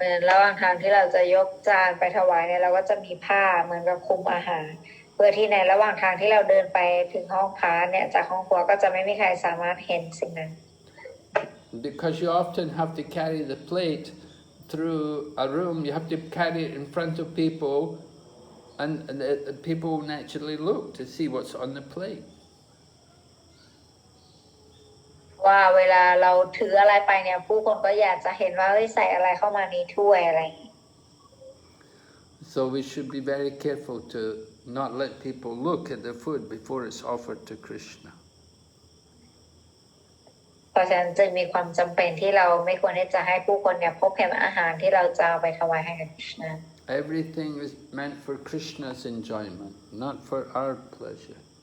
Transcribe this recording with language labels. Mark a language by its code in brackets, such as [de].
[th] ระหว่างทางที่เราจะยกจานไปถวายเนี่ยเราก็จะมีผ้าเหมือนกับคลุมอาหารเพื่อที่ในระหว่างทางที่เราเดินไปถึงห้องพระเนี่ยจากห้องครัวก็จะไม่มีใครสามารถเห็นสิ่งนั้น [en] Because you often have to carry the plate through a room, you have to carry it in front of people and the people naturally look to see what's on the plate. [th] ว่าเวลาเราถืออะไรไปเนี่ยผู้คนก็อยากจะเห็นว่าใส่อะไรเข้ามาในถ้วยอะไร [en] So we should be very careful to not let people look at the food before it's offered to Krishna. [th] เพราะฉะนั้นจึงมีความจำเป็นที่เราไม่ควรที่จะให้ผู้คนเนี่ยพบเห็นอาหารที่เราจะเอาไปถวายให้กับกฤษณะ [en] Everything is meant for Krishna's enjoyment, not for our pleasure.